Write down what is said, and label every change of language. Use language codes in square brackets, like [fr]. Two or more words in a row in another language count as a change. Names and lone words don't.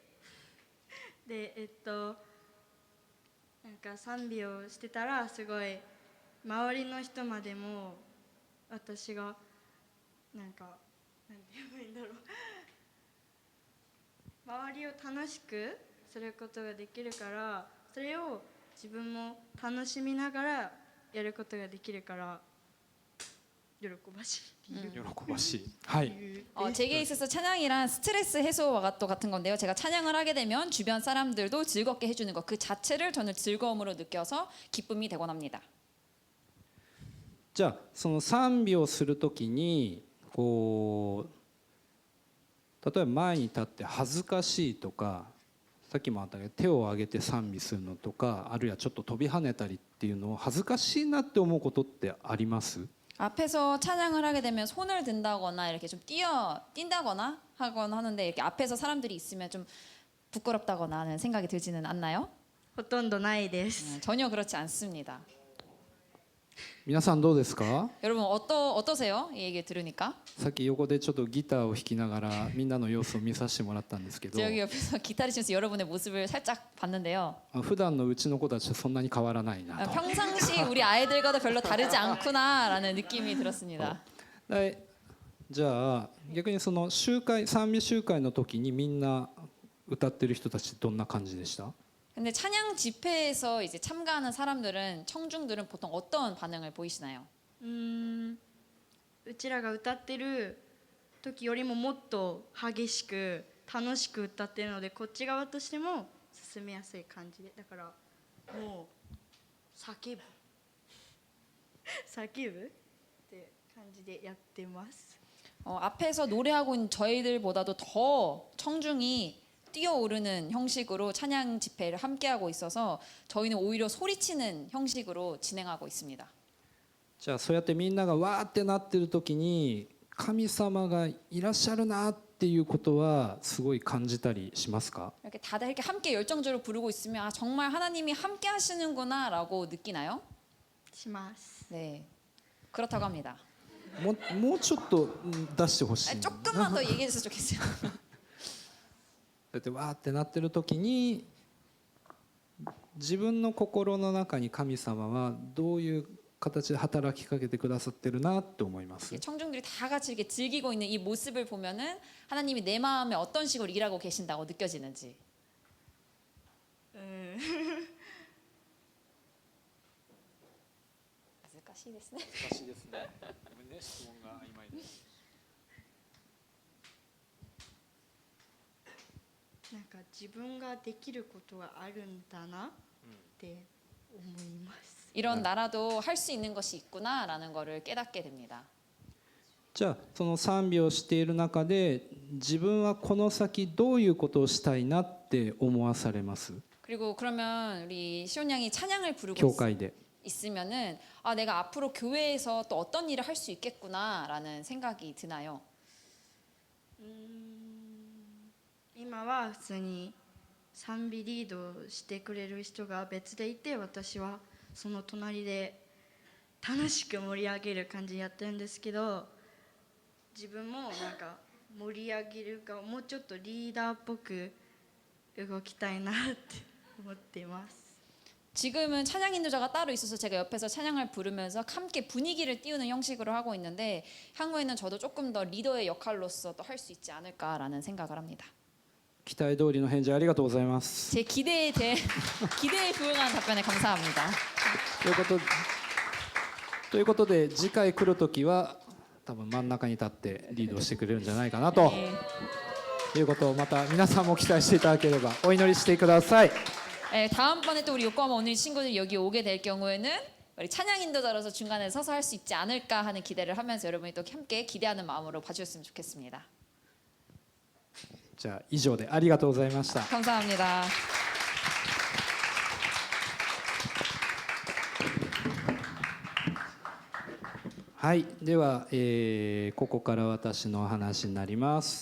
[ja] なんか賛美をしてたらすごい周りの人までも私がなんて言えばいいんだろう周りを楽しくすることができるからそれを自分も楽しみながらやることができるから喜ばしい。喜ばしい。はい。 [ko] 제게 있어서 찬양이란 스트레스 해소와 또 같은 건데요. 제가 찬양을 하게 되면 주변 사람들도 즐겁게 해주는 것 그 자체를 저는 즐거움으로 느껴서 기쁨이 되곤 합니다. [ja] じゃあその賛美をするときにこう例えば前に立って恥ずかしいとかさっきもあったけど手を挙げて賛美するのとかあるいはちょっと飛び跳ねたりっていうのを恥ずかしいなって思うことってあります？ [ko] 앞에서 찬양을 하게 되면 손을 든다거나 이렇게 좀 뛴다거나 하거나 하는데 이렇게 앞에서 사람들이 있으면 좀 부끄럽다거나 하는 생각이 들지는 않나요? [ja] ほとんどないです。 [ko] 전혀 그렇지 않습니다. [ja] 皆さんどうですか？ [ko] 여러분 어떠세요? 이 얘기 들으니까? [ja] さっき横でちょっとギターを弾きながらみんなの様子を見させてもらったんですけど [ko] 여기 옆에서 기타를 치면서 여러분의 모습을 살짝 봤는데요. [ja] 普段のうちの子たちとそんなに変わらないなと [ko] 평상시 우리 아이들과도 별로 다르지 않구나라는 느낌이 들었습니다. [ja] じゃあ逆にその賛美集会の時にみんな歌ってる人たちどんな感じでした？ [ko] 근데 찬양 집회에서 이제 참가하는 사람들은 청중들은 보통 어떤 반응을 보이시나요? [ja] うちらが歌ってる時よりももっと激しく楽しく歌ってるのでこっち側としても進めやすい感じでだからもう叫ぶって感じでやってます。 [ko] 앞에서 노래하고 있는 저희들보다도 더 청중이 뛰어오르는 형식으로 찬양 집회를 함께하고 있어서 저희는 오히려 소리치는 형식으로 진행하고 있습니다. [ja] じゃあそうやってみんながわーってなってる時に神様がいらっしゃるなっていうことはすごい感じたりしますか？ [ko] 이렇게 다들 이렇게 함께 열정적으로 부르고 있으면 아, 정말 하나님이 함께 하시는구나라고 느끼나요? [ja] します。 [ko] 네, 그렇다고 합니다. [ja] もうちょっと出してほしい。 [ko] 조금만 더 얘기해 줬으면 좋겠어요. [ja] だってわーってなってる時に自分の心の中に神様はどういう形で働きかけてくださってるなって思います。 [ko] 청중들이 다 같이 이렇게 즐기고 있는 이 모습을 보면은 하나님이 내 마음에 어떤 식으로 일하고 계신다고 느껴지는지. [ja] 難しいですね。難しいですね。ごめんね、質問が曖昧です。なんか自分ができることがあるんだなって思います。 [ko] 이런 나라도 할 수 있는 것이 있구나라는 것을 깨닫게 됩니다. [ja] じゃあその賛美をしている中で自分はこの先どういうことをしたいなって思わされます？ [ko] 그리고 그러면 우리 시온 양이 찬양을 부르고 [ja] 教会で。 [ko] 있으면은 아 내가 앞으로 교회에서 또 어떤 일을 할 수 있겠구나라는 생각이 드나요? [ja] 今は普通に賛美リードしてくれる人が別でいて、私はその隣で楽しく盛り上げる感じでやってるんですけど、自分もなんか盛り上げるかもうちょっとリーダーっぽく動きたいなって思っています。 [ko] 지금은 찬양 인도자가 따로 있어서 제가 옆에서 찬양을 부르면서 함께 분위기를 띄우는 형식으로 하고 있는데 향후에는 저도 조금 더 리더의 역할로서 또 할 수 있지 않을까라는 생각을 합니다. [ja] 期待通りの返事ありがとうございます。 [ko] 제 기대에 부응하는 답변에 감사합니다. [ja] ということで次回来る時は多分真ん中に立ってリードしてくれるんじゃないかなということをまた皆さんも期待していただければお祈りしてください。 [ko] 다음번에 또 우리 요코하마 오늘 친구들이 여기 오게 될 경우에는 우리 찬양 인도자로서 중간에 서서 할 수 있지 않을까 하는 기대를 하면서 여러분이 또 함께 기대하는 마음으로 봐주셨으면 좋겠습니다. [ja] じゃあ以上でありがとうございました。 [ko] 감사합니다. [ja] はい、では、ここから私の話になります。